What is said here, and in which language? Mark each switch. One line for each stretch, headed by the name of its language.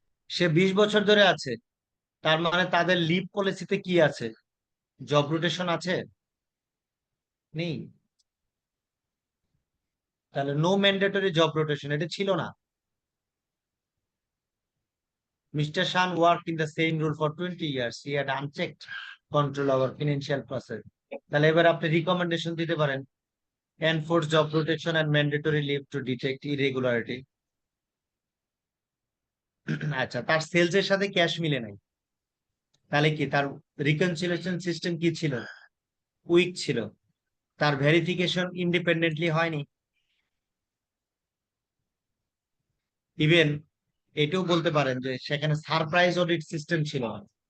Bangla: সে 20 বছর ধরে আছে, তার মানে তাদের লিভ পলিসিতে কি আছে? জব রোটেশন আছে? নেই। তাহলে নো ম্যান্ডেটরি জব রোটেশন, এটা ছিল না।
English: Mr. Shan worked in the same role for 20 years. He had unchecked control over financial process.
Bangla: তাহলে এবার আপনি রিকমেন্ডেশন দিতে পারেন,
English: enforce job rotation and mandatory leave to detect irregularity.
Bangla: আচ্ছা, তার সেলস এর সাথে ক্যাশ মিলে নাই, তাহলে কি তার রিকনসিলিয়েশন সিস্টেম কি ছিল? উইক ছিল। তার ভেরিফিকেশন ইন্ডিপেন্ডেন্টলি হয়নি। ইভেন এটাও বলতে পারেন যে সেখানে সারপ্রাইজ অডিট সিস্টেম ছিল না।